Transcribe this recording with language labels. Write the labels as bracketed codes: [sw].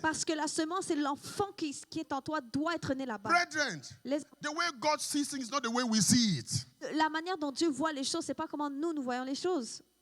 [fr] Parce que la semence et l'enfant qui est en toi doit être né là-bas. [en] Brethren, the way God sees things is not the way we see it. [fr] La manière dont Dieu voit les choses, c'est pas comment nous voyons les choses.